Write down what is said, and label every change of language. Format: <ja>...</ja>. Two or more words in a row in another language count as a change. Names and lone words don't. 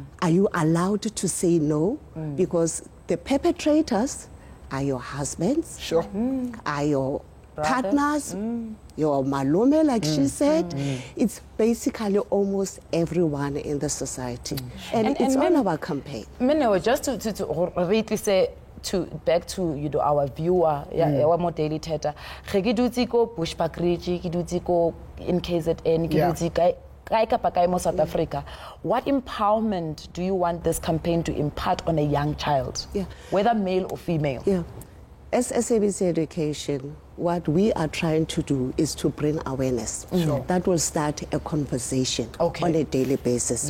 <en>Are you allowed to say no? Because the perpetrators are your husbands, are your partners, your malume, like she said. It's basically almost everyone in the society. And it's on our campaign. Just to really say, back to our viewer, our more daily theater.</en> <nso>Ge dutse ko Bushbuck Ridge, ke dutse ko in KZN, ke dutse kae South Africa.</nso> <en>What empowerment do you want this campaign to impart on a young child, whether male or female? As SABC Education, what we are trying to do is to bring awareness. That will start a conversation on a daily basis.</en>